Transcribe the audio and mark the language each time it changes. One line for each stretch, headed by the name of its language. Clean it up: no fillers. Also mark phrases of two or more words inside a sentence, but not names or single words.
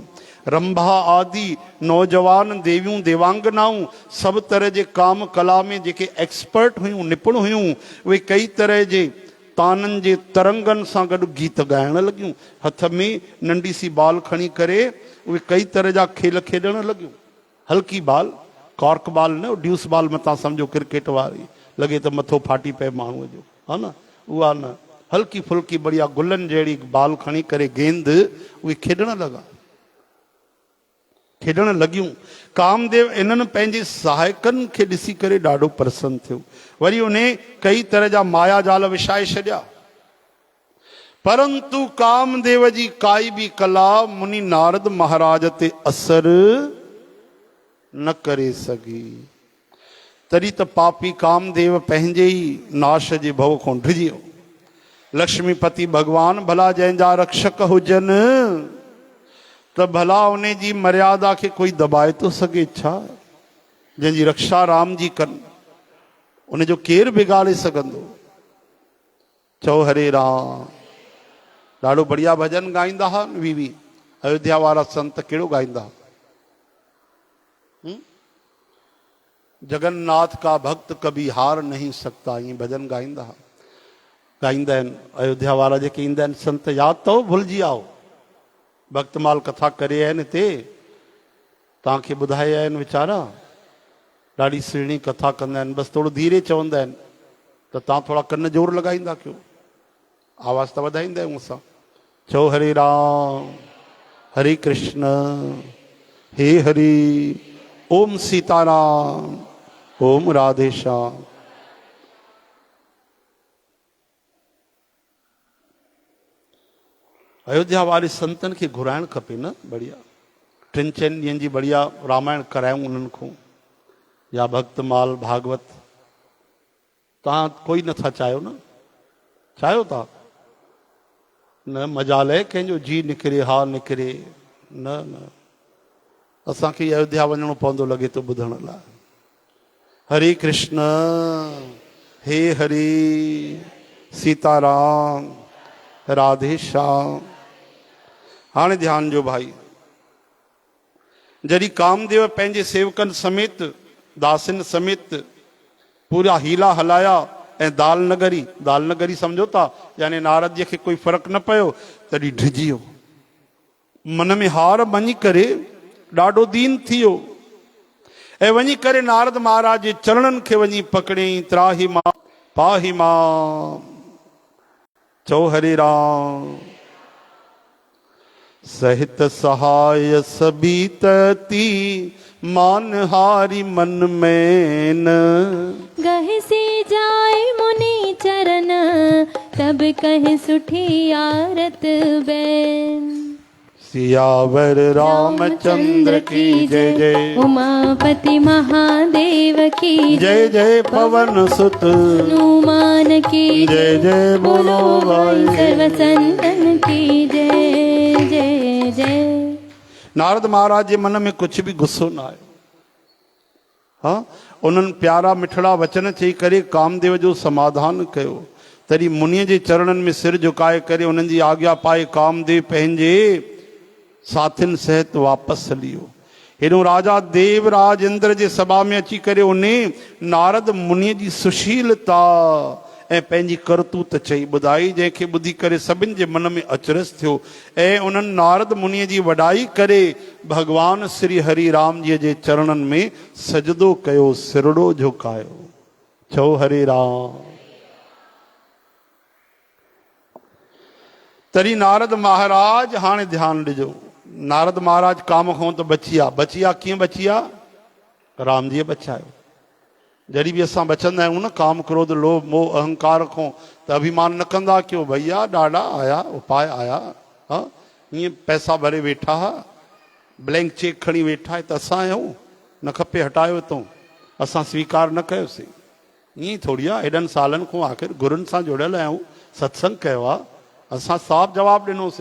Sindhi: रंभा आदि नौजवान देवियूं देवांगनाऊं सभु तरह जे काम कला में जेके एक्सपर्ट हुयूं, निपुण हुयूं, उहे कई तरह जे ताननि जे तरंगनि सां गॾु गीत ॻाइण लॻियूं। हथ में नंढी सी बाल खणी करे उहे कई तरह जा खेल खेॾण लॻियूं। हल्की बाल, कॉर्क बाल न, ड्यूस बाल मथां सम्झो क्रिकेट वारी, लॻे त मथो फाटी पए माण्हूअ जो, हा न, उहा न, हल्की फुल्की बढ़िया गुलनि जहिड़ी बाल खणी करे गेंद उहे खेॾण लॻा, खेॾण लॻियूं। कामदेव इन्हनि पंहिंजे सहायकनि खे ॾिसी करे ॾाढो प्रसन्न थियो। वरी उन कई तरह जा माया जाल विछाए छॾिया, परंतु कामदेव जी काई बि कला मुनि नारद महाराज ते असर न करे सघी। तॾहिं त पापी कामदेव पंहिंजे ई नाश जे भव खां डिॼी वियो। लक्ष्मीपति भगवान भला जंहिंजा रक्षक हुजनि त भला उन जी मर्यादा खे कोई दबाए थो सघे छा? जंहिंजी रक्षा राम जी कनि उन जो केरु बिगाड़े सघंदो? चओ हरे राम। ॾाढो बढ़िया भजन ॻाईंदा हुआ वीवी अयोध्या वारा संत। कहिड़ो ॻाईंदा हुआ?
Hindi: जगन्नाथ का भक्त कभी हार नहीं सकता, ये भजन
Sindhi: ॻाईंदा हुआ। ॻाईंदा आहिनि अयोध्या वारा जेके ईंदा आहिनि संत, यादि अथव? भुलिजी आओ। भक्तमाल कथा करे आहिनि हिते, तव्हांखे ॿुधाए आहिनि वीचारा, ॾाढी सुहिणी कथा कंदा आहिनि। बसि थोरो धीरे चवंदा आहिनि त तव्हां थोरा कन जोर लॻाईंदा कयो, आवाज़ त वधाईंदा आहियूं असां। चओ हरे राम, हरे कृष्ण, हे हरि, ओम सीताराम, ओम राधे श्याम। अयोध्या वारे संतनि खे घुराइणु खपे न, बढ़िया 3-4 ॾींहंनि जी बढ़िया रामायण करायूं उन्हनि खां, या भक्तमाल भागवत। तव्हां कोई नथा चाहियो न? चाहियो था न? मजाल आहे कंहिंजो जी निकिरे, हा निकिरे न? न, असांखे अयोध्या वञणो पवंदो लॻे थो ॿुधण लाइ। हरे कृष्ण, हे हरि, सीताराम, राधे श्याम। हाणे ध्यान जो भाई, जॾहिं कामदेव पंहिंजे सेवकनि समेत, दासिन समेत पूरा हीला हलाया ऐं दालनगरी सम्झो था, यानी नारद जी खे कोई फ़र्क़ु न पियो, तॾहिं डिॼी वियो। मन में हार मञी करे ॾाढो दीन थी वियो ऐं वञी करे नारद महाराज जे चरणनि खे वञी पकड़ियईं।
Sanskrit: त्राही मां पाही मां।
Sindhi: चओ हरे राम।
Hindi: सहित सहाय सबीतती मानहारी मन में न। गह से जाए मुनि चरण तब कह सुठी आरत बैन। सियावर रामचंद्र की जय जय। उमापति महादेव की जय जय पवन सुत हनुमान की जय जय। बोलो भाई सर्व संतन की जय जय जय।
Sindhi: नारद महाराज जे मन में
Hindi: कुछ भी
Sindhi: गुस्सो ना आयो। हाँ, उन्हनि प्यारा मिठड़ा वचन चई करे कामदेव जो समाधान कयो। तरी मुनीअ जे चरणनि में सिर झुकाए करे उन्हनि जी आज्ञा पाए कामदेव पंहिंजे साथियुनि सहित वापसि हलियो। हेॾो राजा देवराज इंद्र जे सभा में अची करे उन नारद मुनीअ जी सुशीलता ऐं पंहिंजी करतूत चई ॿुधाई, जंहिंखे ॿुधी करे सभिनि जे मन में अचरज थियो ऐं उन्हनि नारद मुनीअ जी वॾाई करे भगवान श्री हरि राम जी जे चरणनि में सजदो कयो, सिरड़ो झुकायो। चओ हरे राम। तरी नारद महाराज हाणे ध्यानु ॾिजो। नारद महाराज काम खां त बची विया कीअं बची विया? राम जी बचायो। जॾहिं बि असां बचंदा आहियूं न काम क्रोध लोभ मोह अहंकार खां, त अभिमान न कंदा कयो भैया ॾाढा आया उपाय आया, हा ईअं पैसा भरे वेठा हा,
English: blank cheque
Sindhi: खणी वेठा आहे त असां आहियूं, न खपे हटायो हितां, असां स्वीकार न कयोसीं। ईअं थोरी आहे, हेॾनि सालनि खां आख़िर गुरुनि सां जुड़ियल आहियूं, सत्संग कयो आहे, असां साफ़ जवाबु ॾिनोसीं।